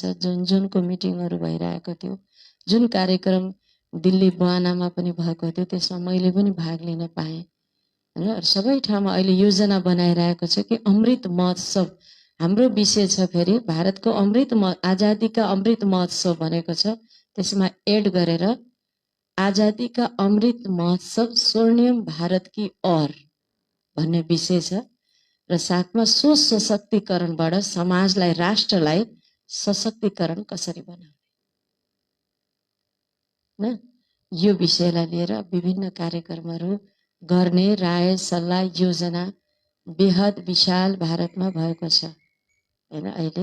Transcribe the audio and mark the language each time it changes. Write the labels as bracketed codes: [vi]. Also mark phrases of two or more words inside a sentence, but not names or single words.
[ne] जुनको मिटिङहरू भइरहेको थियो, जुन कार्यक्रम दिल्ली बहानामा पनि भएको थियो त्यसमा मैले पनि भाग लिन पाएँ हैन। सबै ठाउँमा अहिले योजना बनाइरहेको छ कि अमृत महोत्सव हाम्रो विषय छ। फेरि भारतको आजादीका अमृत महोत्सव भनेको छ, त्यसमा एड गरेर आजादीका अमृत महोत्सव स्वर्णिम भारत की ओर भन्ने विषय छ र साथमा सशक्तिकरणबाट समाजलाई राष्ट्रलाई सशक्तिकरण कसरी बनाउने न यो विषयलाई लिएर विभिन्न कार्यक्रमहरू गर्ने राय सल्लाह योजना बेहद विशाल भारतमा भएको छ हैन अहिले।